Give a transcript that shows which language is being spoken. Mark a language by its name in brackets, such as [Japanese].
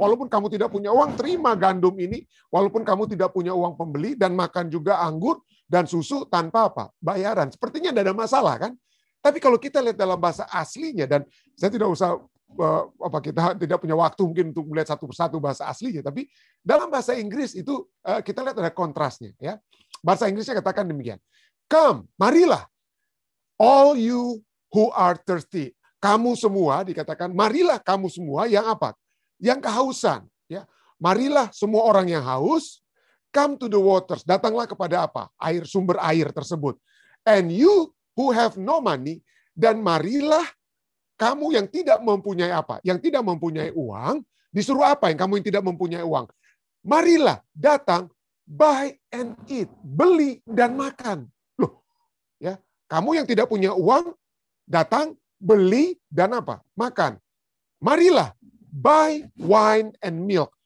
[Indonesian] Walaupun kamu tidak punya uang, terima gandum ini. Walaupun kamu tidak punya uang pembeli, dan makan juga anggur dan susu tanpa bayaran. Sepertinya tidak ada masalah kan? Tapi kalau kita lihat dalam bahasa aslinya, dan saya tidak usah kita tidak punya waktu mungkin untuk melihat satu persatu bahasa aslinya, tapi dalam bahasa Inggris itu kita lihat ada kontrasnya ya. Bahasa Inggrisnya katakan demikian. [English] Come, marilah, all you who are thirsty. [Indonesian] Kamu semua dikatakan marilah kamu semua yang Yang kehausan ya. Marilah semua orang yang haus, [English] come to the waters. [Indonesian] Datanglah kepada sumber air tersebut. [English] And you who have no money, [Indonesian] dan marilah kamu yang tidak mempunyai Yang tidak mempunyai uang, disuruh yang kamu yang tidak mempunyai uang? Marilah datang, [English] buy and eat, [Indonesian] beli dan makan. Loh, ya, kamu yang tidak punya uang, datang, beli dan makan. [English] Marilah, buy wine and milk.